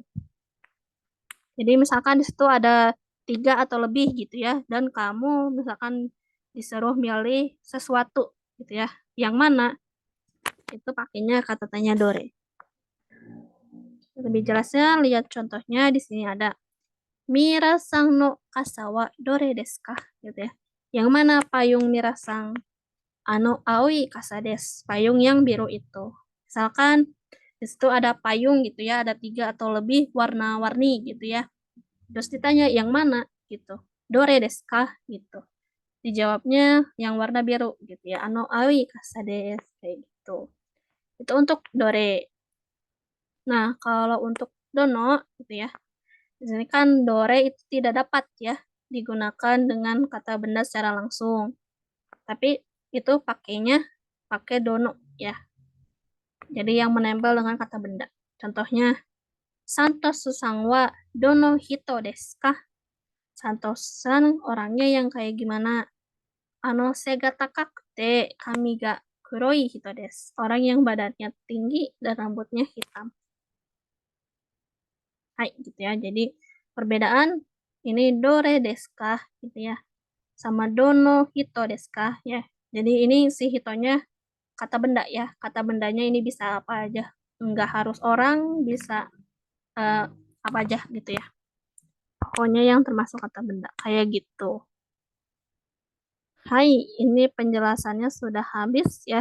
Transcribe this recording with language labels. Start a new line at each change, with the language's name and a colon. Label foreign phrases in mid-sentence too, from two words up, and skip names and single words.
Indonesian: Jadi misalkan di situ ada 3 atau lebih gitu ya, dan kamu misalkan disuruh milih sesuatu gitu ya. Yang mana? Itu pakainya kata tanya dore. Lebih jelasnya lihat contohnya di sini ada
Japanese: ミラさんの傘はどれですか?
Indonesian: Gitu ya. Yang mana payung Mirasang?
Japanese: 青い傘です.
Indonesian: Payung yang biru itu. Misalkan di situ ada payung gitu ya, ada 3 atau lebih warna-warni gitu ya. Terus ditanya yang mana gitu.
Japanese: どれですか? Gitu.
Indonesian: Dijawabnya yang warna biru gitu ya.
Japanese: 青い傘です
Indonesian: kayak gitu. Itu untuk dore. Nah, kalau untuk dono gitu ya. Di sini kan dore itu tidak dapat ya digunakan dengan kata benda secara langsung. Tapi itu pakainya pakai dono ya. Jadi yang menempel dengan kata benda. Contohnya,
Japanese: サントスさんはどの人ですか?
Indonesian: Santosan orangnya yang kayak gimana?
Japanese: 背が高くて髪が黒い人です.
Indonesian: Orang yang badannya tinggi dan rambutnya hitam. Hai, gitu ya. Jadi perbedaan ini
Japanese: どれですか
Indonesian: gitu ya. Sama
Japanese: どの人ですか
Indonesian: ya. Jadi ini si hitonya kata benda ya. Kata bendanya ini bisa apa aja. Enggak harus orang, bisa eh, apa aja gitu ya. Pokoknya yang termasuk kata benda kayak gitu. Hai, ini penjelasannya sudah habis ya.